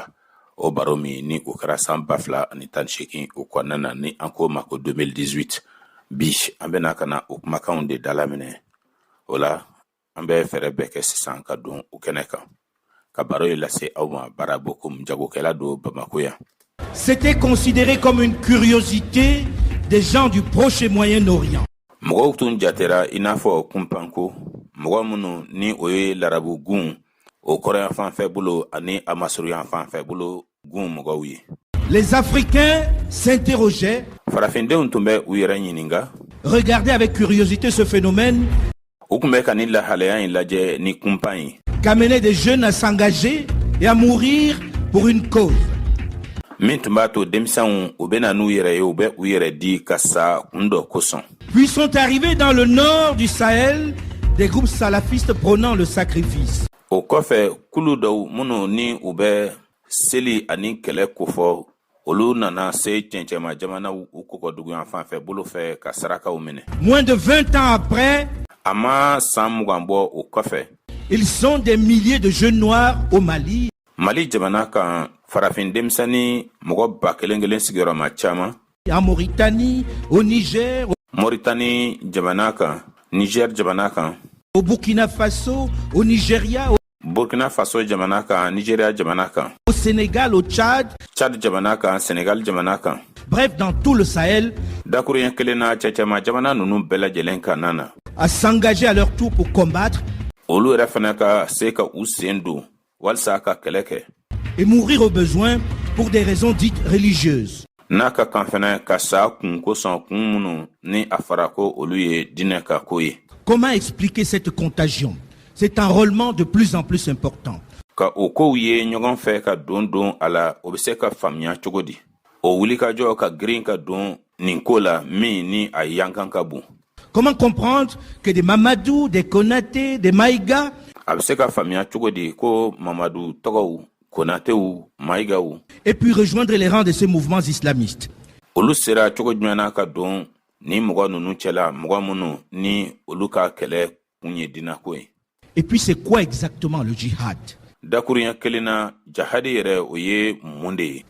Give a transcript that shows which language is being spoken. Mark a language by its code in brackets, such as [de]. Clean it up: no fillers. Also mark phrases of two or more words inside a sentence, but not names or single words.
[bm] O baro min ni o kɛra san 2018 o kɔnɔna na ni an ko ma ko 2018. Bi an bɛna kana o kumakanw de dalaminɛ. O la an bɛ fɛrɛ bɛɛ kɛ sisan ka don o kɛnɛ kan. Ka baro ye lase aw ma Barabo comme jagokɛla do Bamako yan. [fr] C'était considéré comme une curiosité des gens du Proche et Moyen-Orient. [bm] Mɔgɔw tun jatera i n'a fɔ kunpanko mɔgɔ minnu ni o ye larabu gun o kɔrɔyan fan fɛ bolo ani a masuruyan fan fɛ bolo gun mɔgɔw ye. [fr] Les Africains s'interrogeaient, [bm] farafindenw tun bɛ u yɛrɛ ɲininka, [fr] regardaient avec curiosité ce phénomène [bm] u tun bɛ ka ni lahalaya in lajɛ ni kunpan ye [fr] qu'amenait des jeunes à s'engager et à mourir pour une cause. [bm] min tun b'a to denmisɛnw u bɛna n'u yɛrɛ ye u bɛ u yɛrɛ di ka sa kun dɔ kosɔn. [fr] Puis sont arrivés dans le nord du Sahel des groupes salafistes prônant le sacrifice. [bm] O kɔfɛ kulu dɔw minnu ni u bɛ seli ani kɛlɛ kofɔ olu nana se cɛncɛma jamanaw u kɔkɔduguyan fan fɛ bolo fɛ ka sarakaw minɛ. [fr] Moins de 20 ans après, [bm] a ma san 20 bɔ o kɔfɛ [fr] ils sont des milliers de jeunes noirs au Mali. [bm] Mali jamana kan farafin denmisɛnni mɔgɔ 1000 sigiyɔrɔma caman. [fr] En Mauritanie, au Niger, [bm] Mauritanie jamana kan, Niger jamana kan, [fr] au Burkina Faso, au Nigeria, [bm] Burkina Faso jamana kan, Nigeria jamana kan, [fr] au Sénégal, au Tchad, [bm] Tchad jamana kan, Sénégal jamana kan. [fr] Bref, dans tout le Sahel, [bm] dakuruɲɛ kelen na cɛcɛma jamana ninnu bɛɛ lajɛlen kan nana [fr] à s'engager à leur tour pour combattre [bm] olu yɛrɛ fana ka se ka u sen don walisa ka kɛlɛ kɛ [fr] et mourir au besoin pour des raisons dites religieuses. [bm] n'a ka kan fana ka sa kun kosɔn kun minnu ni a fɔra ko olu ye diinɛ ka ko ye. [fr] Comment expliquer cette contagion, cet enrôlement de plus en plus important? [bm] Ka o kow ye ɲɔgɔn fɛ ka don a la o bɛ se ka faamuya cogo di? O wulikajɔ ka girin ka don nin ko la min ni a yankan ka bon. [fr] Comment comprendre que des Mamadou, des Konaté, des Maïga [bm] a bɛ se ka faamuya cogo di ko Mamadu tɔgɔw, Konatew, Maïgaw [fr] et puis rejoindre les rangs de ces mouvements islamistes? [bm] olu sera cogo jumɛn na ka don ni mɔgɔ ninnu cɛla mɔgɔ minnu ni olu ka kɛlɛ kun ye dinako ye. [fr] Et puis c'est quoi exactement le djihad? [bm] dakuruɲɛ kelen na jahadi yɛrɛ o ye mun de ye?